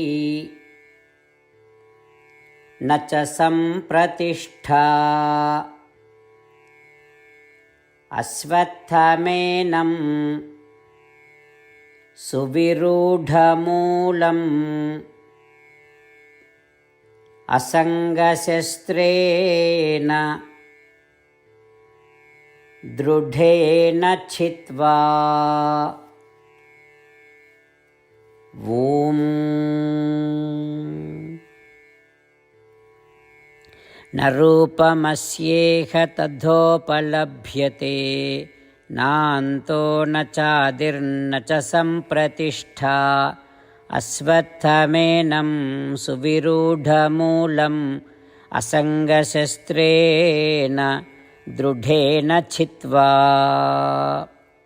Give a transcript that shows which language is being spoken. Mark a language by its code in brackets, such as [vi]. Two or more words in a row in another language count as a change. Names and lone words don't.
[sa] ന ച സംപ്രതിഷ്ഠാ അശ്വത്ഥമേനം സുവിരൂഢമൂലം അസംഗശസ്ത്രേണ ദൃഢേന ഛിത്വാ. ഓം न रूपमस्येह तथोपलभ्यते नान्तो न चादिर्न च सम्प्रतिष्ठा अश्वत्थमेनं सुविरूढमूलम् असङ्गशस्त्रेण दृढेन छित्त्वा.